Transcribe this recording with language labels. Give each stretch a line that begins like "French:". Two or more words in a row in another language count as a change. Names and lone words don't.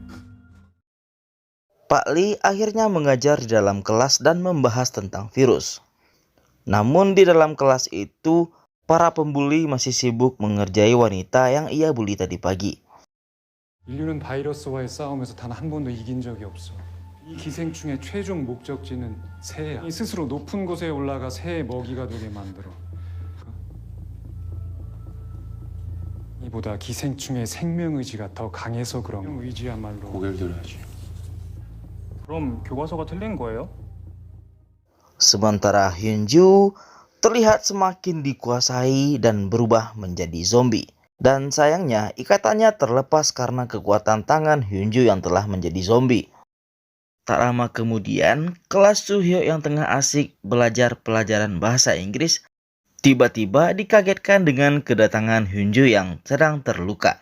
Indonesian: Pak Li akhirnya mengajar di dalam kelas dan membahas tentang virus. Namun di dalam kelas itu, para pembuli masih sibuk mengerjai wanita yang ia bully tadi pagi.
Korean: 인류는 바이러스와의 싸움에서 단 한 번도 이긴 적이 없어. 이 기생충의 최종 목적지는 새야. 스스로 높은 곳에 올라가 새의 먹이가 되게 만들어. 이보다 기생충의 생명 의지가 더 강해서 그런 거야. 의지야말로 고개를 들어야지. 그럼 교과서가 틀린 거예요?
Indonesian: Sementara Hyunju terlihat semakin dikuasai dan berubah menjadi zombie. Dan sayangnya ikatannya terlepas karena kekuatan tangan Hyunju yang telah menjadi zombie. Tak lama kemudian, kelas Suhyo yang tengah asik belajar pelajaran bahasa Inggris tiba-tiba dikagetkan dengan kedatangan Hyunju yang sedang terluka.